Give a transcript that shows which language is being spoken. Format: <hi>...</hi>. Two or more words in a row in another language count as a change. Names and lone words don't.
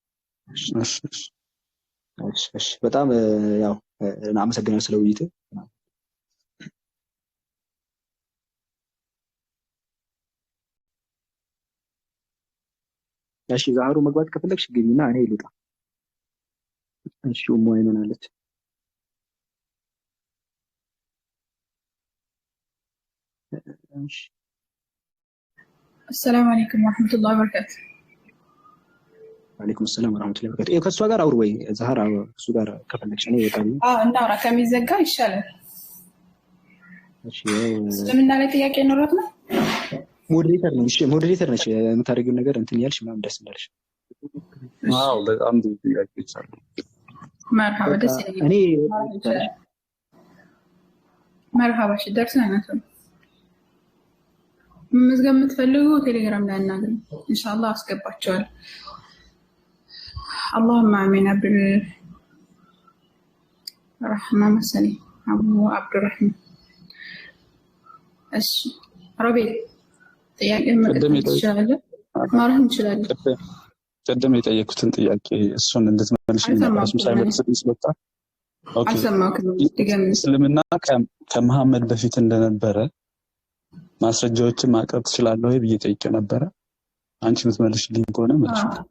<am>እሺ በጣም ያው አመሰግናለሁ ስለ ውይይት። እሺ ዛህሩ መግባት ከፈለግሽ ግቢና እኔ ልውጣ። እሺ ሞይመን አለች። እሺ</am> <ar>السلام عليكم ورحمة الله وبركاته. وعليكم السلام ورحمة الله وبركاته.</ar> <am>ከሷ ጋር አውሩ ወይ ዛህራ እሱ ጋር ከፈለግሽ እኔ እወጣለሁ። እናውራ ከሚዘጋ ይሻላል። እሺ ስለምን ላይ ጥያቄ ኖሮት ነው? ሞዴሬተር ነሽ የምታደርጊው ነገር እንትን ያልሽ ምናምን ደስ እንዳልሽ። አዎ በጣም ብዙ ጥያቄዎች አሉ። መርሃባ ደስ ይላል። እኔ መርሃባ እሺ ደርሰናል። መዝገብ የምትፈልጉ ቴሌግራም ላይ አናግሩኝ ኢንሻአላህ አስገባቸዋል።</am> <ar>اللهم امين الرحمن مسني ابو عبد الرحمن</ar> <am>እሺ ረቤል ጥያቄ መቀጠል ይችላል ማለት እንችላለን። ቀደም የጠየኩትን ጥያቄ እሱን እንድትመልሽ ነው ሳይመልስልኝ ስለወጣ ኦኬ። እስልምና ከመሐመድ በፊት እንደነበረ ማስረጃዎችን ማቅረብ ትችላለህ ወይ ብዬ ጠይቄ ነበረ። አንቺ የምትመልሽልኝ ከሆነ መልሽ።</am>